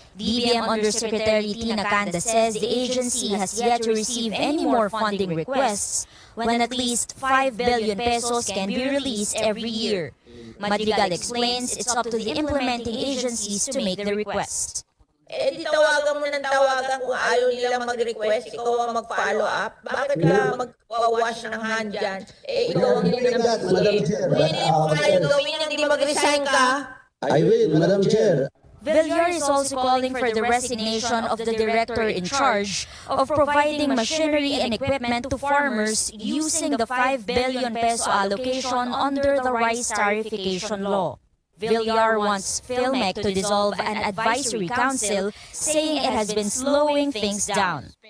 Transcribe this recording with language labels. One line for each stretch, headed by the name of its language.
English: DBM Undersecretary Tina Canda says the agency has yet to receive any more funding requests when at least 5 billion pesos can be released every year. Madrigal explains it's up to the implementing agencies to make the request.
Filipino: Eh di tawagan mo ng tawagan kung ayaw nilang mag-request, ikaw ang mag-follow up. Bakit ka mag-wash ng hand dyan? Eh ikaw ang hindi mo kaya gawin yan, hindi mag-resign ka.
English: I will, Madam Chair. Villar is also calling for the resignation of the director in charge of providing machinery and equipment to farmers using the 5 billion peso allocation under the rice tariffication law. Villar wants PhilMec to dissolve an advisory council, saying it has been slowing things down.